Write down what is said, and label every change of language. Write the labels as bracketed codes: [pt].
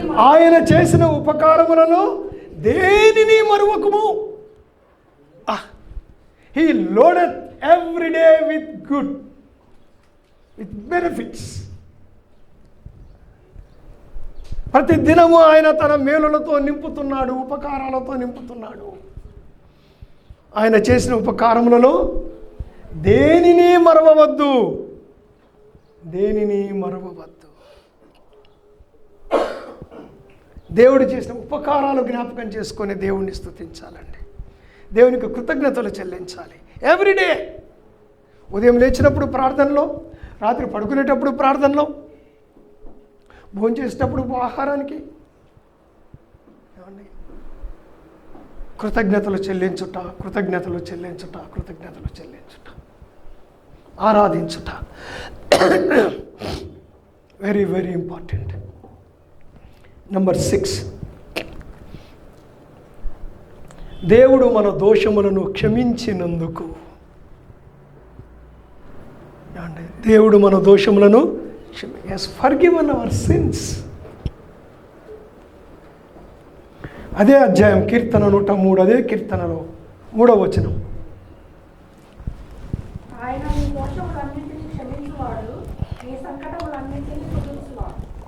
[te] ఆయన చేసిన ఉపకారములలో దేనిని మరువకుము. [en] He loadeth every day with good, with benefits. [te] ప్రతి దినము ఆయన తన మేలులతో నింపుతున్నాడు, ఉపకారాలతో నింపుతున్నాడు. ఆయన చేసిన ఉపకారములలో దేనిని మరవవద్దు. దేనిని మరవవద్దు. దేవుడు చేసిన ఉపకారాలు జ్ఞాపకం చేసుకొని దేవుణ్ణి స్తుతించాలండి. దేవునికి కృతజ్ఞతలు చెల్లించాలి. ఎవ్రీడే ఉదయం లేచినప్పుడు ప్రార్థనలో, రాత్రి పడుకునేటప్పుడు ప్రార్థనలో, భోజనం చేసేటప్పుడు ఆహారానికి ఏమండి కృతజ్ఞతలు చెల్లించుట, కృతజ్ఞతలు చెల్లించుట, కృతజ్ఞతలు చెల్లించుట, ఆరాధించుట [en] Very very important. [te] నెంబర్ 6, దేవుడు మన దోషములను క్షమించినందుకు. దేవుడు మన దోషములను [en] has forgiven our sins. [te] అదే అధ్యాయం కీర్తన 103, అదే కీర్తనలో 3వ వచనం. ఆయన మీ దోషములన్నిటినీ క్షమించువాడు, మీ సంకటములన్నిటినీ తొలగించువాడు.